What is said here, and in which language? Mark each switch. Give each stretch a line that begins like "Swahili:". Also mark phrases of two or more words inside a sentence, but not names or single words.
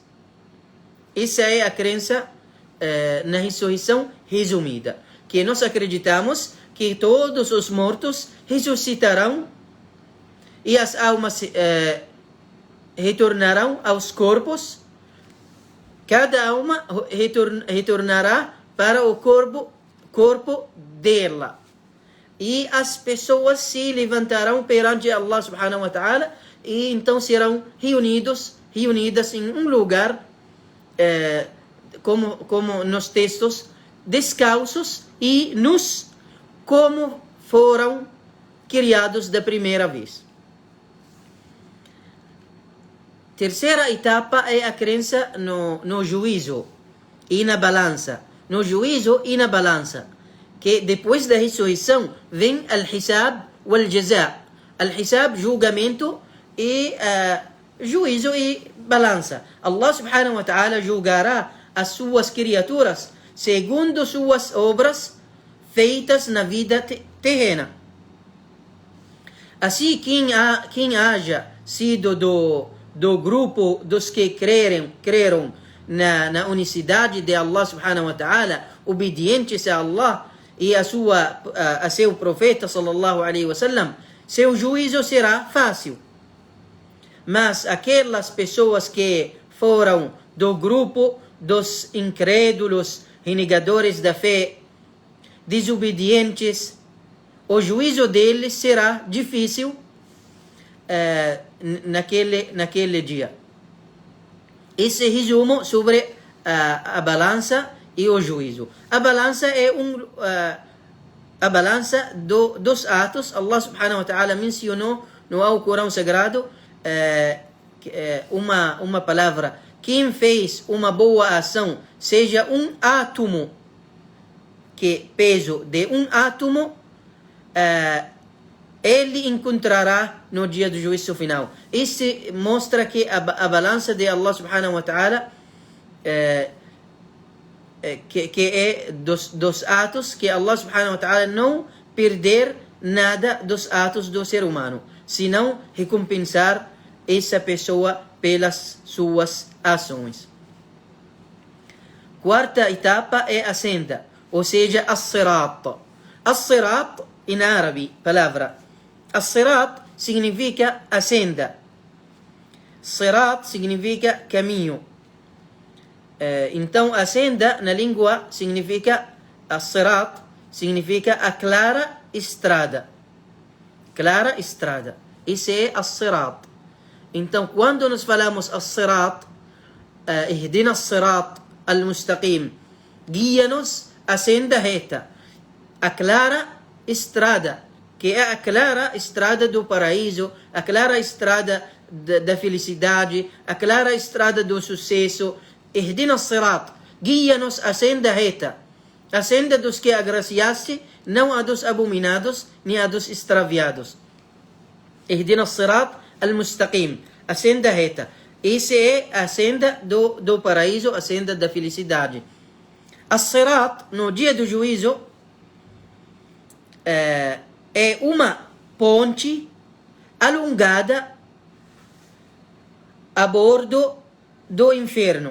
Portuguese: Essa é a crença na ressurreição resumida, que nós acreditamos que todos os mortos ressuscitarão e as almas retornarão aos corpos. Cada alma retornará para o corpo dela. E as pessoas se levantarão perante
Arabic: الله سبحانه وتعالى
Portuguese: e então serão reunidas em um lugar, como nos textos, descalços e nus, como foram criados da primeira vez. Terceira etapa é a crença no juízo e na balança. No juízo e na balança. Que depois da ressurreição vem
Arabic: الحساب والجزاء.
Portuguese: Al-hisab, julgamento, e juízo e balança.
Arabic: الله سبحانه وتعالى
Portuguese: julgará as suas criaturas segundo suas obras feitas na vida terrena. Assim, quem haja sido do grupo dos que creram na unicidade de
Arabic: الله سبحانه وتعالى,
Portuguese: obedientes a Allah e a seu profeta
Arabic: صلى الله عليه وسلم,
Portuguese: seu juízo será fácil. Mas aquelas pessoas que foram do grupo dos incrédulos, renegadores da fé, desobedientes, o juízo deles será difícil naquele dia. Esse resumo sobre a balança e o juízo. A balança é a balança dos atos.
Arabic: الله سبحانه وتعالى
Portuguese: mencionou no Alcorão Sagrado uma palavra. Quem fez uma boa ação, seja um átomo, que peso de um átomo, ele encontrará no dia do juízo final. Isso mostra que a balança de
Arabic: الله سبحانه وتعالى
Portuguese: que é dos atos, que
Arabic: الله سبحانه وتعالى
Portuguese: não perder nada dos atos do ser humano, senão recompensar essa pessoa pelas suas ações. Quarta etapa é a senda, ou seja, as-sirat. As-sirat, em árabe, palavra. As-sirat significa a senda. Sirat significa caminho. Então, a senda na língua significa as-sirat, significa a clara estrada. Clara estrada. Isso é as-sirat. Então, quando nós falamos as-sirat,
Arabic: اهدنا الصراط المستقيم,
Portuguese: guia-nos a senda reta, a clara estrada, que é a clara estrada do paraíso, a clara estrada da felicidade, a clara estrada do sucesso.
Arabic: اهدنا الصراط,
Portuguese: guia-nos a senda reta, a senda dos que agraciaste, não a dos abominados, nem a dos extraviados.
Arabic: اهدنا الصراط المستقيم,
Portuguese: a senda reta. Essa é a senda do paraíso, a senda da felicidade. As-sirat, no dia do juízo, é uma ponte alongada a bordo do inferno.